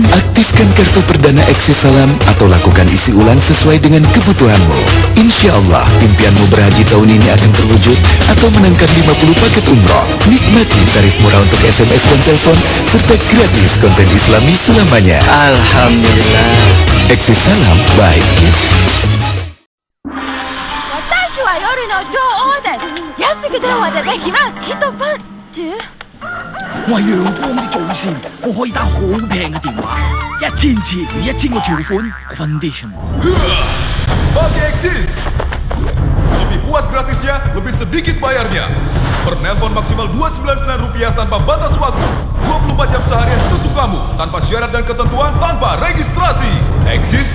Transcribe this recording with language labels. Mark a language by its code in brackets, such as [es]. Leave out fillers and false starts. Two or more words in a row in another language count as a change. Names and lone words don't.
[id] Aktifkan kartu perdana Eksis Salam atau lakukan isi ulang sesuai dengan kebutuhanmu. [ar] إن شاء الله, [id] impianmu berhaji tahun ini akan terwujud atau menangkan 50 paket umroh. Nikmati tarif murah untuk SMS dan telepon, serta gratis konten Islami selamanya. Alhamdulillah. Eksis Salam baik. [ja] 私は夜の女王です。安く電話でできます。一パンチ。 [yue] 我係陽光的祖先，我可以打好平嘅電話，1000次1000個條款 condition。 [id] Pakai Eksis, lebih puas gratisnya, lebih sedikit bayarnya. Pernelpon maksimal Rp299 tanpa batas waktu, 24 jam seharian sesukamu, tanpa syarat dan ketentuan, tanpa registrasi. Eksis